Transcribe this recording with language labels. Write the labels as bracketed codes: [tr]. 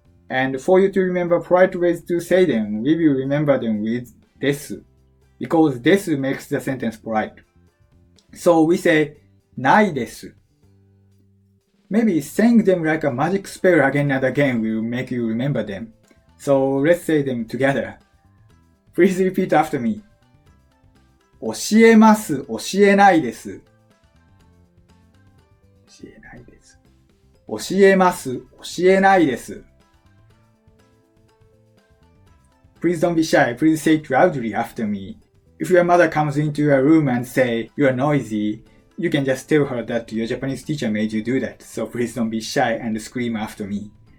[en] And for you to remember polite ways to say them, we will remember them with desu. Because desu makes the sentence polite. So we say, ないです. Maybe saying them like a magic spell again and again will make you remember them. So let's say them together. Please repeat after me. [ja] 教えます、教えないです。教えないです。教えます、教えないです。 [en] Please don't be shy. Please say it loudly after me. If your mother comes into your room and say you are noisy, you can just tell her that your Japanese teacher made you do that. So please don't be shy and scream after me.